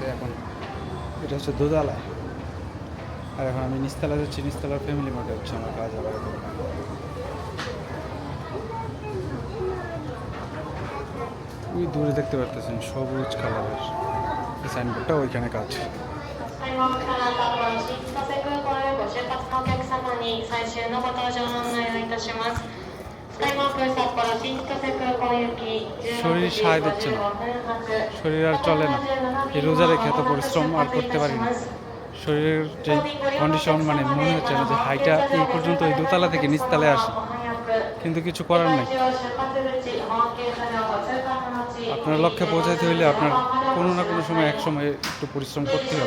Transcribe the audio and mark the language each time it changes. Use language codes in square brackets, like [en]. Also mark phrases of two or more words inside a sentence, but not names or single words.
[bn] এখন এটা হচ্ছে দোতলায়, আর এখন আমি নিচতলা যাচ্ছি। নিচতলার ফ্যামিলি মার্টে হচ্ছে আমার কাজ। আবার ওই দূরে দেখতে পারতেছেন সবুজ কালারের সাইনবোর্ডটা, ওইখানে কাজ। [ja] 開幕からた後の新千歳空港へご出発のお客様に最終のご搭乗の案内をいたします。スカイマーク札幌新千歳空港行き [bn] শরীর সায় দিচ্ছে না, শরীর আর চলে না। এই রোজা রেখে এত পরিশ্রম আর করতে পারি না। শরীরের যে কন্ডিশন, মানে মনে হচ্ছে না যে হাইটা এই পর্যন্ত ওই দোতলা থেকে নিচতলায় আসি, কিন্তু কিছু করার নেই। আপনার লক্ষ্যে পৌঁছাইতে হইলে আপনার কোনো না কোনো সময় এক সময় একটু পরিশ্রম করতে হবে।